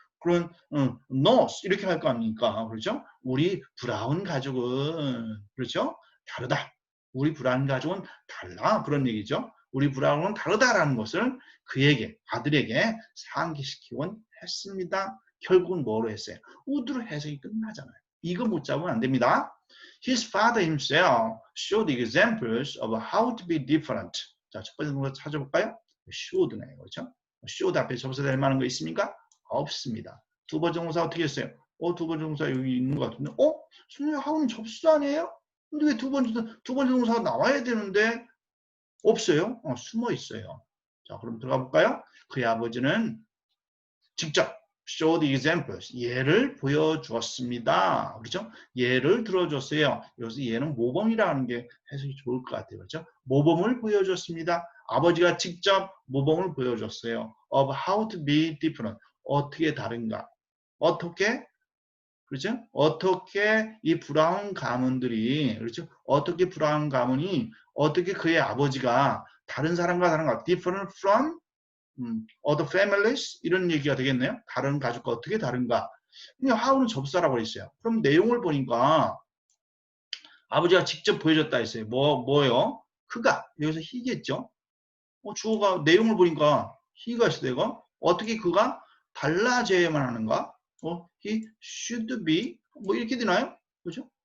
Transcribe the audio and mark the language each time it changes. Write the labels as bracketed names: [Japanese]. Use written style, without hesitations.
[Korean] 그런 노스 이렇게 할 거 아닙니까? 그렇죠? 우리 브라운 가족은 그렇죠? 다르다. 우리 브라운 가족은 달라. 그런 얘기죠. 우리 브라운은 다르다라는 것을 그에게 아들에게 상기시키곤 했습니다. 결국은 뭐로 했어요? 우드로 해석이 끝나잖아요. 이거 못 잡으면 안 됩니다. [English] His father himself showed examples of how to be different. [Korean] 자, 첫 번째 동사 찾아볼까요? showed네요. 그렇죠? showed 앞에 접속사 될 만한 거 있습니까? 없습니다. 두 번째 동사 어떻게 했어요? 두 번째 동사 여기 있는 것 같은데, 선생님, how는 접수 아니에요? 근데 왜 두 번째 동사가 나와야 되는데, 없어요? 숨어 있어요. 자, 그럼 들어가 볼까요? 그의 아버지는 직접 [English] showed examples, [Korean] 예를 보여주었습니다. 그렇죠? 예를 들어줬어요. 여기서 예는 모범이라는 게 해석이 좋을 것 같아요. 그렇죠? 모범을 보여줬습니다. 아버지가 직접 모범을 보여줬어요. [English] of how to be different. [Korean] 어떻게 다른가. 어떻게? 그렇죠? 어떻게 이 브라운 가문들이, 그렇죠? 어떻게 브라운 가문이, 어떻게 그의 아버지가 다른 사람과 다른가. [English] different from other families [Korean] 이런 얘기가 되겠네요. 다른 가족과 어떻게 다른가. 그냥 how는 접사라고 했어요. 그럼 내용을 보니까 아버지가 직접 보여줬다 했어요. 뭐요? 그가 여기서 he겠죠. 주어가 내용을 보니까 he가 있어요. 어떻게 그가 달라져야만 하는가? [English] he should be [Korean] 뭐 이렇게 되나요? 그렇죠?